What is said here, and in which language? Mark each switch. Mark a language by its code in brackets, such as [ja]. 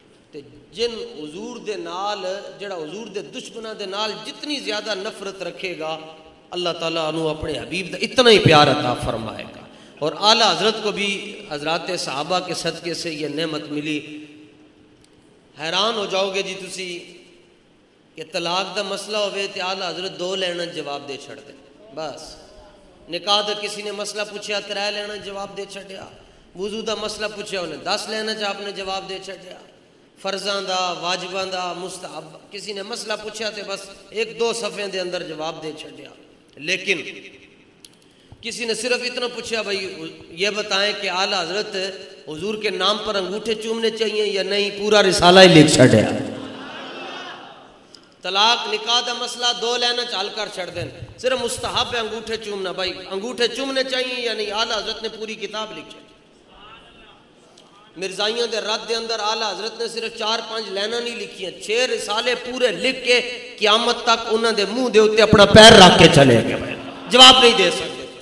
[pa] تے جن حضور دے نال جڑا حضور دے دشمناں دے نال جتنی زیادہ نفرت رکھے گا اللہ تعالیٰ عنہ اپنے حبیب دا اتنا ہی پیار عطا فرمائے گا. [ur] اور اعلیٰ حضرت کو بھی حضرات صحابہ کے صدقے سے یہ نعمت ملی. [pa] حیران ہو جاؤ گے جی تسی کہ طلاق دا مسئلہ ہوئے تے اعلیٰ حضرت 2 لینا جواب دے چھڑ دے. بس نکاح دا کسی نے مسئلہ پوچھا 3 لینا جواب دے چھڑیا. وضو دا مسئلہ پوچھا انہیں 10 لینا چاہ آپ نے جواب دے چھڑیا. فرضاں دا واجباں دا مستحب کسی نے مسئلہ پوچھا تے بس 1-2 صفحے دے اندر جواب دے چھڑیا. [ur] لیکن کسی نے صرف اتنا پوچھا بھائی یہ بتائیں کہ اعلیٰ حضرت حضور کے نام پر انگوٹھے چومنے چاہیے یا نہیں، پورا رسالہ ہی [pa] لکھ چھڑیا. طلاق نکاح دا مسئلہ 2 لینا چال کر چھڑ دیں، صرف مستحب ہے انگوٹھے چومنا. [ur] بھائی انگوٹھے چومنے چاہیے یا نہیں، اعلیٰ حضرت نے پوری کتاب [pa] لکھ چھڑی. مرزائیاں دے رد دے اندر اعلیٰ حضرت نے صرف 4-5 لینا نہیں لکھی ہیں، 6 رسالے پورے لکھ کے قیامت تک انہوں دے منہ دے اتے اپنا پیر رکھ کے چلے گئے، جواب نہیں دے سکتے.